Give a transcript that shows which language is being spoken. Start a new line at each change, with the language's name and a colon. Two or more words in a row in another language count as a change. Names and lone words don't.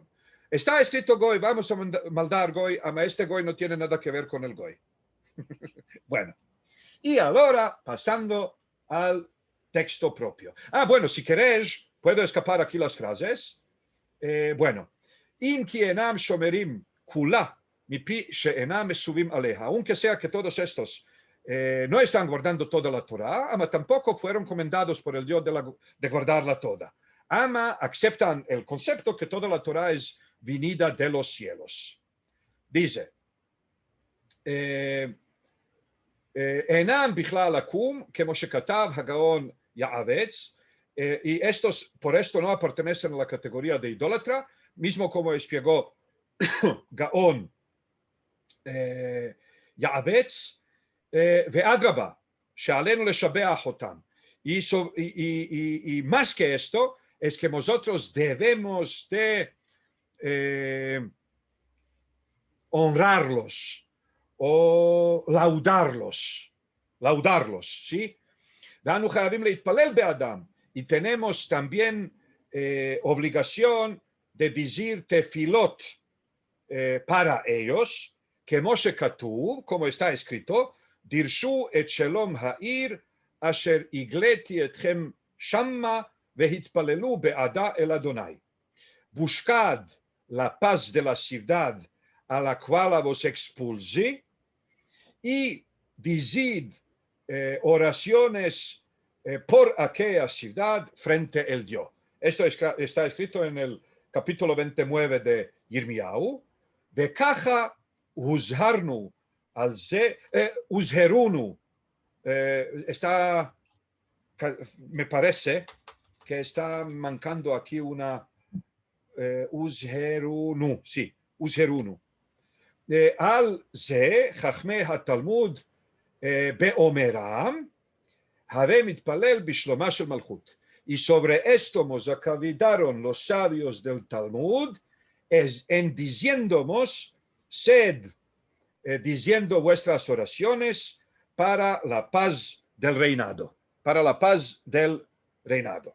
Ladino: Está escrito Goy, vamos a mandar Goy, ama este Goy no tiene nada que ver con el Goy. Bueno, y ahora pasando al texto propio. Bueno, si queréis, puedo escapar aquí las frases. Bueno,
Hebrew: אם כי אינם שומרים כולה מפי שאינם מצווים עליה,
Ladino: aunque sea que todos estos no están guardando toda la Torah, ama tampoco fueron comendados por el Dios de guardarla toda. Ama aceptan el concepto que toda la Torah es venida de los cielos.
Hebrew: Dice, אינם בכלל עכו״ם, como שכתב הגאון יעב״ץ,
Ladino: y estos por esto no pertenecen a la categoría de idólatra, mismo como explicó Gaón Ya'avetz,
Hebrew: ואדרבה, שעלינו לשבח אותם.
Ladino: Y más que esto, es que nosotros debemos de honrarlos o laudarlos, ¿sí?
Hebrew: Danu חייבים להתפלל בעדם,
Ladino: y tenemos también obligación de decir tefilot para ellos,
Hebrew: כמו שכתוב,
Ladino: como está escrito,
Hebrew: דרשו את שלום העיר, אשר הגליתי אתכם שמה, והתפללו בעדה el Adonai.
Ladino: Buscad la paz de la ciudad a la cual vos expulsé, y decid oraciones por aquella ciudad frente al Dios. Esto está escrito en el capítulo 29 de Yirmiyahu.
Hebrew: וככה הוזהרנו על זה, הוזהרונו,
Ladino: me parece que está mancando aquí una הוזהרונו, sí,
Hebrew: הוזהרונו. על זה חכמי התלמוד באומרם, הרי מתפלל בשלומה של מלכות.
Ladino: Y sobre esto nos acavidaron los sabios del Talmud, en diciéndonos, sed diciendo vuestras oraciones para la paz del reinado, para la paz del reinado.